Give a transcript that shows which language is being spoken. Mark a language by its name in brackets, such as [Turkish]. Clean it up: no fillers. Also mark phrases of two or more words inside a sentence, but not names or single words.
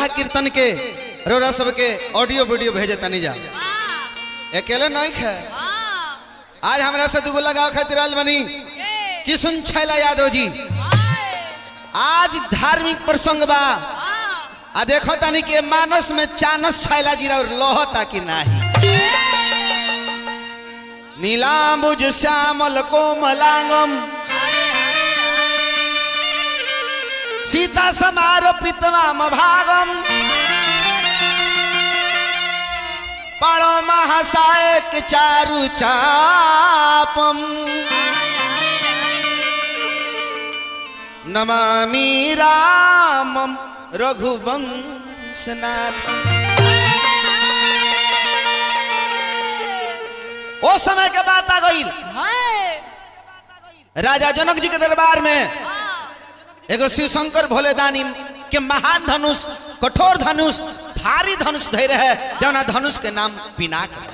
[Bhojpuri] कीर्तन के रौरा सब के [English] audio video [Bhojpuri] भेजे तनी जा अकेले नहीं है आज हमारा से दुगो लगाओ खातिर बनी किशुन छैला यादव जी आज धार्मिक प्रसंग बा आ देखो तनी के मानस में चानस छैला जी और लोहता की नाही [Sanskrit] नीलांबुज श्यामल कोमलांगम सीता समारोपितवाम भागम पाणो महासायक चारु चापम नमामि रामम रघुवंशनाथ। [Bhojpuri] ओ समय के बात आ गई राजा जनक जी के दरबार में एगो शिव शंकर भोले दानी के महान धनुष कठोर धनुष भारी धनुष धैर्य है जौना धनुष के नाम पिनाक।